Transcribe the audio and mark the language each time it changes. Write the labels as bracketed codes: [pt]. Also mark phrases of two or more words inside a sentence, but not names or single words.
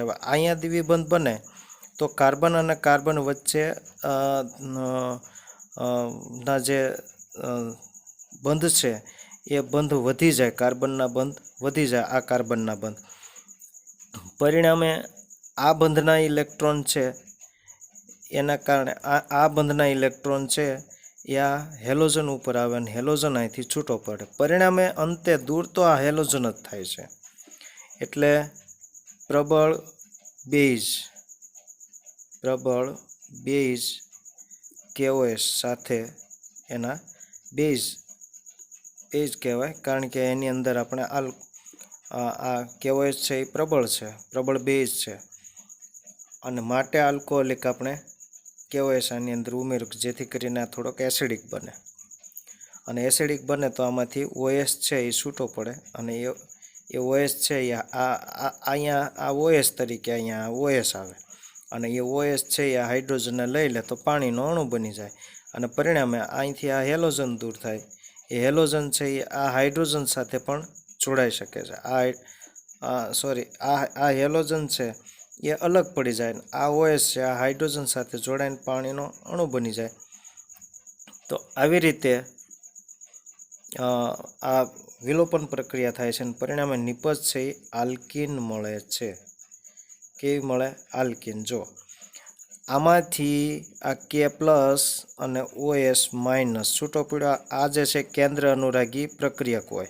[gu] હવે અહીંયા દ્વિબંધ બને તો કાર્બન અને કાર્બન વચ્ચે ના જે બંધ છે એ બંધ વધી જાય, કાર્બનના બંધ વધી જાય આ કાર્બનના બંધ। પરિણામે આ બંધના ઇલેક્ટ્રૉન છે એના કારણે આ બંધના ઇલેક્ટ્રૉન છે યા હેલોજન ઉપર આવે અને હેલોજન અહીંથી છૂટો પડે। પરિણામે અંતે દૂર તો આ હેલોજન જ થાય છે। એટલે પ્રબળ બેજ KOH સાથે એના બેજ કહેવાય કારણ કે એની અંદર આપણે આ KOH છે એ પ્રબળ બેજ છે અને માટે આલ્કોહોલિક આપણે KOH આની અંદર ઉમેર્યું જેથી કરીને આ થોડોક એસિડિક બને અને એસિડિક બને તો આમાંથી OH છે એ છૂટો પડે અને એ OH છે એ અહીંયા આ OH તરીકે અહીંયા OH આવે અને એ OH છે એ હાઇડ્રોજનને લઈ લે તો પાણીનો અણુ બની જાય અને પરિણામે અહીંથી આ હેલોજન દૂર થાય। એ હેલોજન છે એ આ હાઇડ્રોજન સાથે પણ જોડાઈ શકે છે। આ હેલોજન છે યે અલગ પડી જાએ આ OH છે આ હાઇડ્રોજન સાથે જોડાઈને પાણીનો અણુ બની જાએ। તો આવી રીતે આ વિલોપન પ્રક્રિયા થાય છે પરિણામે નિપજ છે આલ્કીન મળે છે। કેવી મળે? આલ્કીન। જો આમાંથી આ K+ અને OH- છૂટો પડ્યો આ જે છે કેંદ્ર અનુરાગી પ્રક્રિયક હોય।